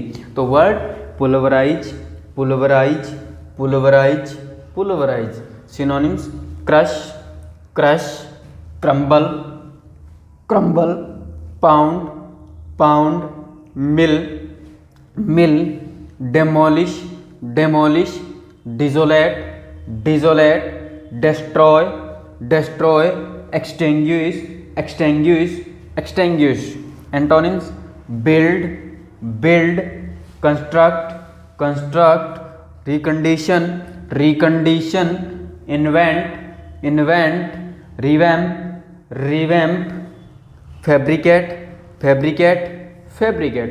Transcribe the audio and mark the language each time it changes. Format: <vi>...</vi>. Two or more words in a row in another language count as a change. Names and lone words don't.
<en>तो word pulverize, pulverize, pulverize, pulverize. synonyms crush, crush, crumble, crumble, pound, pound, mill, mill, demolish, demolish, desolate, desolate, destroy, destroy, extinguish, extinguish, extinguish. antonyms build, build, construct, construct, recondition, recondition, invent, invent, revamp, revamp, fabricate, fabricate, fabricate.</en>